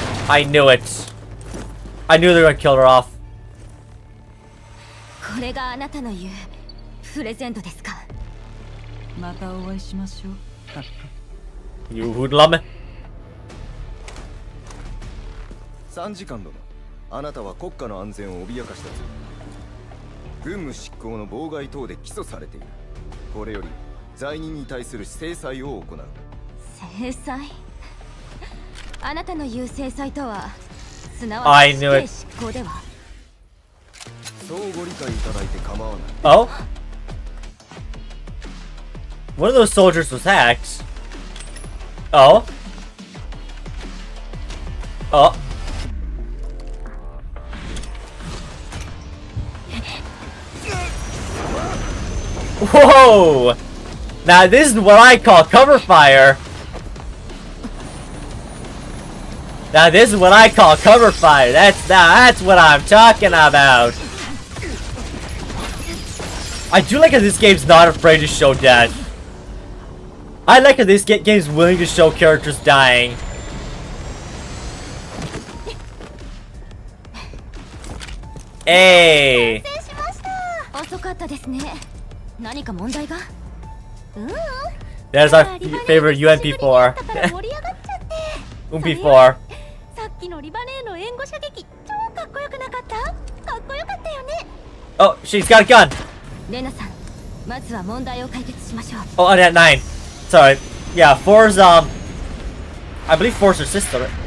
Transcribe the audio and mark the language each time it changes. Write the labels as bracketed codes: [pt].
[en] I knew it. I knew they were going to kill her off. [ja] これがあなたの言うプレゼントですか。またお会いしましょう。 [en] You hoodlum. [ja] 参事官殿、あなたは国家の安全を脅かした罪、軍務執行の妨害等で起訴されている。これより罪人に対する制裁を行う。制裁？あなたの言う制裁とは、すなわち死刑執行では。そうご理解いただいて構わない。 [en] Oh? One of those soldiers was hacked. Oh? Oh? Whoa! Now this is what I call cover fire. Now this is what I call cover fire. That's what I'm talking about. I do like how this game's not afraid to show death. I like how this game is willing to show characters dying. Hey! [ja] 遅かったですね。何か問題が？ [en] There's our favorite UMP4. [ja] 盛り上がっちゃって。 [en] UMP4. [ja] さっきのリバネーの援護射撃、超かっこよくなかった？かっこよかったよね。 [en] Oh, she's got a gun. [ja] レナさん、まずは問題を解決しましょう。 [en] Oh, and at 9. Sorry. Yeah, 4's, I believe 4's her sister.